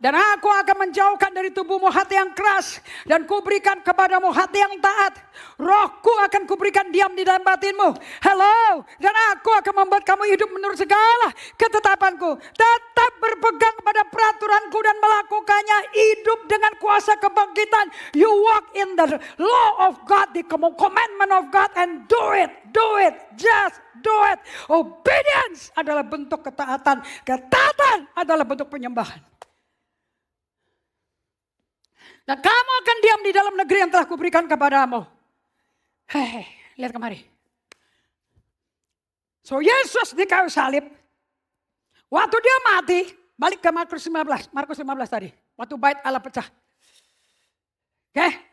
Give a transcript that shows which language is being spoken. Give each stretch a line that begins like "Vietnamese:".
Indonesian: Dan aku akan menjauhkan dari tubuhmu hati yang keras, dan kuberikan kepadamu hati yang taat. Rohku akan kuberikan diam di dalam batinmu. Hello, dan aku akan membuat kamu hidup menurut segala ketetapanku. Tetap berpegang pada peraturanku dan melakukannya. Hidup dengan kuasa kebangkitan.
English: You walk in the law of God, the commandment of God, and do it, just do it.
Indonesian: Obedience adalah bentuk ketaatan. Ketaatan adalah bentuk penyembahan. Dan kamu akan diam di dalam negeri yang telah kuberikan kepadamu. Hei, lihat kemari. So Yesus di kayu salib. Waktu dia mati, balik ke Markus 15 tadi. Waktu bait Allah pecah. Oke.